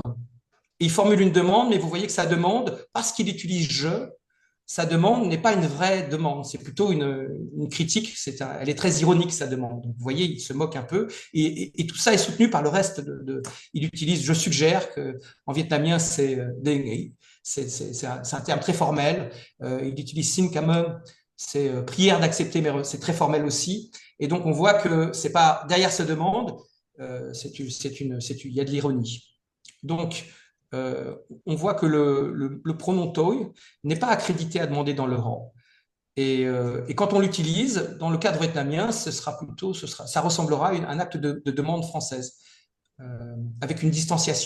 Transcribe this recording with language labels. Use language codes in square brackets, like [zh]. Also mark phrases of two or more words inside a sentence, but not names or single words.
[fr] Et il formule une demande, mais vous voyez que sa demande, parce qu'il utilise je, sa demande n'est pas une vraie demande, c'est plutôt une critique, elle est très ironique sa demande. Donc, vous voyez, il se moque un peu, et tout ça est soutenu par le reste il utilise je suggère, que en vietnamien c'est un terme très formel, il utilise [vi] xin cảm ơn, [fr] c'est prière d'accepter, mais c'est très formel aussi, et donc on voit que c'est pas derrière cette demande, il y a de l'ironie. Donc, on voit que le pronom toi n'est pas accrédité à demander dans le rang. Et quand on l'utilise, dans le cadre vietnamien, ça ressemblera à un acte de demande française, avec une distanciation.